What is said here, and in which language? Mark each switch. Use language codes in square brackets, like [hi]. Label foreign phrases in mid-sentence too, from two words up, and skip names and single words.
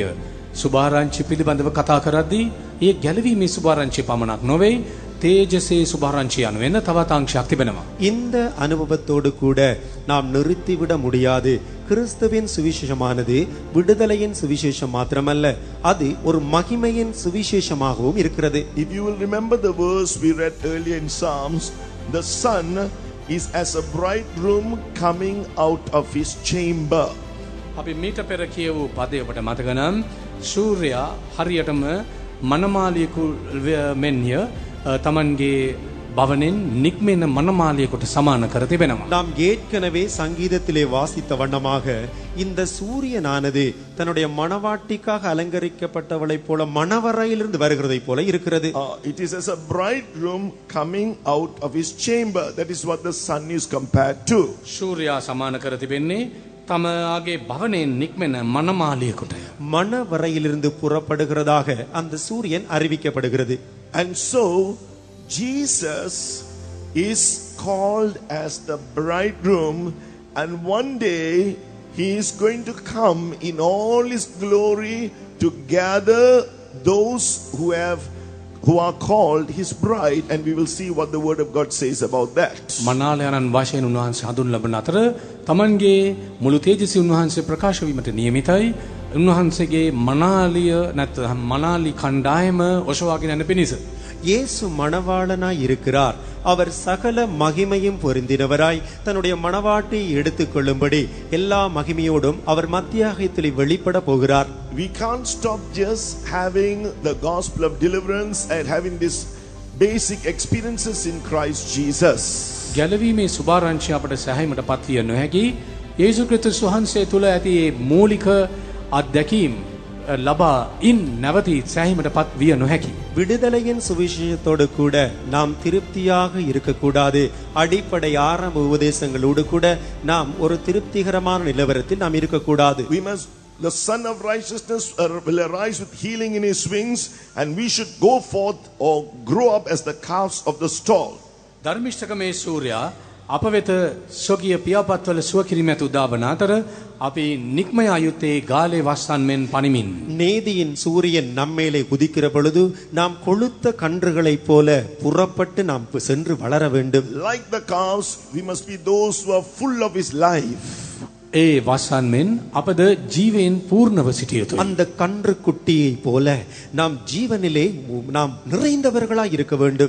[si] සුභාරංචි පිළිබඳව කතා කරද්දී ඒ ගැලවීමේ සුභාරංචි පමණක් නොවේ, තේජසේ සුභාරංචි යනුවෙන තවත් අංශයක් තිබෙනවා. [ta] இந்த அனுபவத்தோடு கூட நாம் நிறுத்திவிட முடியாது. கிறிஸ்துவின் சுவிசேஷமானது விடுதலையின் சுவிசேஷம் மாத்திரமல்ல, அது ஒரு மகிமையின் சுவிசேஷமாகவும் இருக்கிறது. [en] If you will remember the verse we read earlier in Psalms, the Son is as a bridegroom coming out of his chamber. [si] අපි මීට පෙර කියවූ පදය ඔබට මතක නම් සූර්යයා හරියටම මනමාලියෙකු මෙන්ය තමන්ගේ භවනෙන් නික්මෙන මනමාලියෙකුට සමාන කර තිබෙනවා. [ta] நாம் ஏற்கனவே சங்கீதத்திலே வாசித்த வண்ணமாக இந்த சூரியனானது தன்னுடைய மணவாட்டிக்காக அலங்கரிக்கப்பட்டவளைப் போல மணவறையிலிருந்து வருகிறதை போல இருக்கிறது. [en] It is as a bridegroom coming out of his chamber. That is what the sun is compared to. [si] සූර්යයා සමාන කර තිබෙන්නේ තමගේ භවනෙන් නික්මෙන මනමාලියෙකුට. [ta] மணவறையிலிருந்து புறப்படுகிறதாக அந்த சூரியன் அறிவிக்கப்படுகிறது. [en] And so Jesus is called as the bridegroom, and one day he is going to come in all his glory to gather those who are called his bride, and we will see what the word of God says about that. [si] මනාලයන්න් වශයෙන් උන්වහන්සේ හඳුන් ලබන අතර තමන්ගේ මුළු තේජසි උන්වහන්සේ ප්‍රකාශ වීමට නියමිතයි. උන්වහන්සේගේ මනාලිය නැත්නම් මනාලි කණ්ඩායම ඔසවාගෙන යන පිණිස [ta] இயேசு மணவாளனாய் இருக்கிறார். அவர் சகல மகிமையும் பொருந்தினவராய் தன்னுடைய மணவாட்டை எடுத்துக் கொள்ளும்படி எல்லா மகிமையோடும் அவர் மத்தியாகத்திலே வெளிப்பட போகிறார். [en] We can't stop just having the gospel of deliverance and having these basic experiences in Christ Jesus. [si] ගැලවීමේ සුභාරංචිය අපට සෑහීමට පත්විය නොහැකි. යේසුස් ක්‍රිස්තුස් වහන්සේ තුල ඇති මූලික අත්දැකීම් ලබා ඉන් නැවතී සෑහීමට පත් විය නොහැකි. [ta] விடுதலையின் சுவிசேஷத்தோடு கூட நாம் திருப்தியாக இருக்கக்கூடாது. அடிப்படை ஆரம்ப உபதேசங்களோடு கூட நாம் ஒரு திருப்திகரமான நிலவரத்தில் நாம் இருக்கக்கூடாது. [en] We must, the Son of Righteousness will arise with healing in his wings, and we should go forth or grow up as the calves of the stall. [si] ධර්මිෂ්ඨකමේ සූර්යයා අප වෙත සොගිය පියාපත්වල සුව කිරීමට උදාවන අතර අපි නික්ම ආයුත්තේ ගාලේ වස්සන් මෙන් පනිමින් [ta] நீதியின் சூரியன் நம்மேலே உதிக்கிற பொழுது நாம் கொழுத்த கன்றுகளைப் போல புறப்பட்டு நாம் சென்று வளர வேண்டும். [en] Like the calves, we must be those who are full of his life. [si] ඒ වස්සන් මෙන් අපද ජීවයෙන් පූර්ණව සිටිය යුතුයි. [ta] அந்த கன்று குட்டியை போல நாம் ஜீவனிலே நாம் நிறைந்தவர்களாய் இருக்க வேண்டும்.